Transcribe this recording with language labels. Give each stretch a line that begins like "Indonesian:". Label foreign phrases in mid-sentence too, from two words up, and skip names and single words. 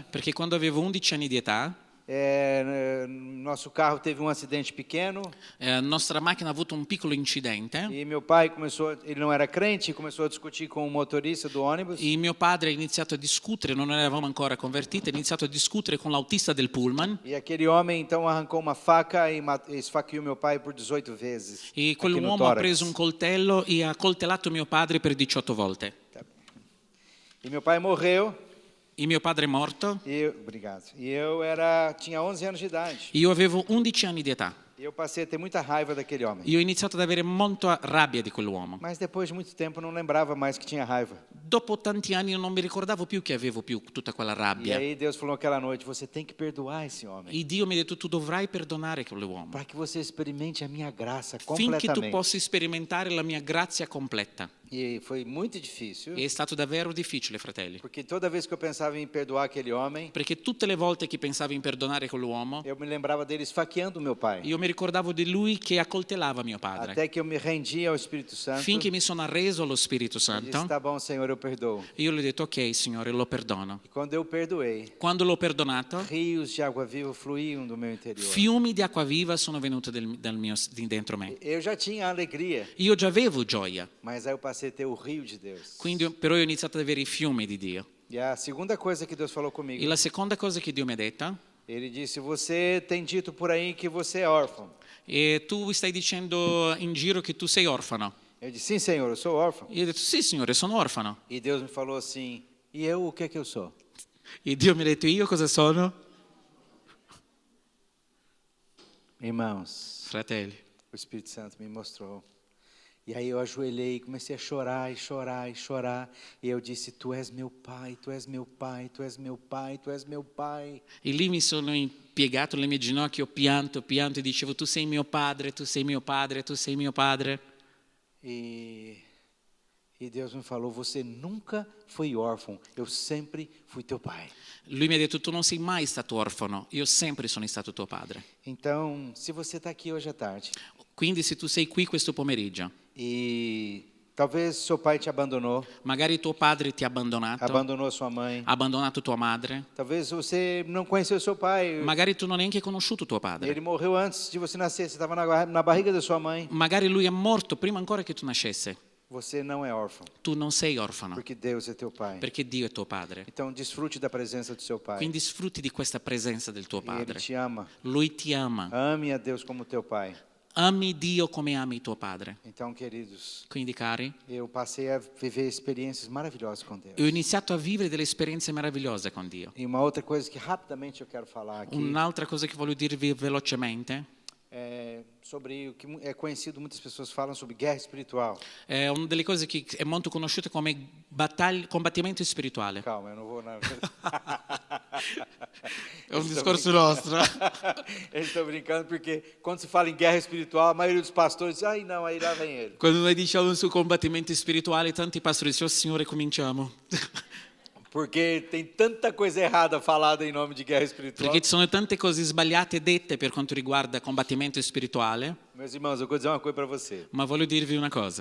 Italian: Perché quando avevo 11 anni di età,
Portuguese: nosso carro teve um acidente pequeno
Italian: la nostra macchina ha avuto un piccolo incidente
Portuguese: e meu pai ele não era crente, começou a discutir com o motorista do ônibus.
Italian: e mio padre ha iniziato a discutere, non eravamo ancora convertiti, ha iniziato a discutere con l'autista del pullman
Portuguese: E aquele homem então arrancou uma faca e esfaqueou meu pai por 18 vezes. e aqui no
Italian: quell'uomo ha
Portuguese: tórax.
Italian: preso un coltello e ha coltellato mio padre per 18 volte.
Portuguese: E meu pai morreu.
Italian: E mio padre è morto,
Portuguese: Obrigado. E eu tinha 11 anos de idade.
Italian: io avevo 11 anni di età.
Portuguese: E eu passei a ter muita raiva daquele homem.
Italian: Io ho iniziato ad avere molta rabbia di quell'uomo.
Portuguese: Mas depois de muito tempo eu não lembrava mais que tinha raiva.
Italian: Dopo tanti anni io non mi ricordavo più che avevo più tutta quella
Portuguese: E
Italian: rabbia.
Portuguese: aí Deus falou aquela noite: você tem que perdoar esse homem,
Italian: E Dio mi ha detto tu dovrai perdonare quell'uomo
Portuguese: para que você experimente a minha graça
Italian: finché tu
Portuguese: completamente.
Italian: possa sperimentare la mia grazia completa.
Portuguese: E foi muito difícil,
Italian: E è stato davvero difficile, fratelli,
Portuguese: porque toda vez que eu pensava em perdoar aquele homem,
Italian: perché tutte le volte che pensavo in perdonare quell'uomo,
Portuguese: eu me lembrava dele esfaqueando meu pai.
Italian: io mi ricordavo di lui che accoltellava mio padre.
Portuguese: Até que eu me rendi ao Espírito Santo.
Italian: Finché mi sono arreso allo Spirito
Portuguese: E disse:
Italian: Santo,
Portuguese: tá bom, Senhor, eu perdoo.
Italian: io gli ho detto ok, Signore, lo perdono.
Portuguese: E quando eu perdoei,
Italian: Quando l'ho perdonato,
Portuguese: rios de água viva fluíam do meu interior.
Italian: fiumi di acqua viva sono venuti di dentro me.
Portuguese: Eu já tinha alegria,
Italian: Io già avevo gioia,
Portuguese: mas aí eu passei a ter o rio de Deus.
Italian: quindi però ho iniziato ad avere i fiumi di Dio.
Portuguese: E a segunda coisa que Deus falou comigo,
Italian: E la seconda cosa che Dio mi ha detto,
Portuguese: ele disse: você tem dito por aí que você é órfão.
Italian: e tu stai dicendo in giro che tu sei orfano.
Portuguese: Eu disse: sim, Senhor, eu sou órfão.
Italian: Io ho detto sì, Signore, sono orfano.
Portuguese: E Deus me falou assim: e eu o que é que eu sou?
Italian: E Dio mi ha detto io cosa sono?
Portuguese: Irmãos,
Italian: Fratelli.
Portuguese: o Espírito Santo me mostrou. E aí eu ajoelhei e comecei a chorar e chorar e chorar. E eu disse: tu és meu pai, tu és meu pai, tu és meu pai, tu és meu pai.
Italian: E lì mi sono impiegato alle mie ginocchia, ho pianto e dicevo tu sei mio padre, tu sei mio padre, tu sei mio padre.
Portuguese: E Deus me falou: você nunca foi órfão, eu sempre fui teu pai.
Italian: Lui mi ha detto tu non sei mai stato orfano, io sempre sono stato tuo padre.
Portuguese: Então, se você está aqui hoje à tarde
Italian: Quindi se tu sei qui questo pomeriggio,
Portuguese: e talvez seu pai te abandonou,
Italian: magari tuo padre ti ha abbandonato,
Portuguese: abandonou sua mãe,
Italian: ha abbandonato tua madre,
Portuguese: talvez você não conheceu seu pai,
Italian: magari tu non hai neanche conosciuto tuo padre,
Portuguese: ele morreu antes de você nascer, você estava na barriga da sua mãe.
Italian: magari lui è morto prima ancora che tu nascesse.
Portuguese: Você não é órfão,
Italian: Tu non sei orfano,
Portuguese: porque Deus é teu pai.
Italian: perché Dio è tuo padre.
Portuguese: Então, desfrute da presença do seu pai.
Italian: Quindi sfrutti di questa presenza del tuo
Portuguese: E ele
Italian: padre.
Portuguese: te ama.
Italian: Lui ti ama.
Portuguese: Ame a Deus como teu pai.
Italian: Ami Dio come ami tuo padre.
Portuguese: Então, queridos,
Italian: Quindi, cari,
Portuguese: eu passei a viver experiências maravilhosas com Deus.
Italian: ho iniziato a vivere delle esperienze meravigliose con Dio.
Portuguese: E uma outra coisa que rapidamente eu quero falar aqui
Italian: Un'altra cosa che voglio dirvi velocemente
Portuguese: é sobre o que é conhecido, muitas pessoas falam sobre guerra espiritual.
Italian: è una delle cose che è molto conosciuta come combattimento spirituale.
Portuguese: Calma, eu não vou na...
Italian: È un discorso nostro.
Portuguese: Eu estou brincando porque quando se fala em guerra espiritual, a maioria dos pastores diz: ai não, aí lá vem ele.
Italian: Quando noi diciamo su combattimento spirituale, tanti pastori dicono, oh Signore, cominciamo.
Portuguese: Porque tem tanta coisa errada falada em nome de guerra espiritual.
Italian: Perché ci sono tante cose sbagliate dette per quanto riguarda combattimento spirituale,
Portuguese: Meus irmãos, eu vou dizer uma coisa para você.
Italian: ma voglio dirvi una cosa.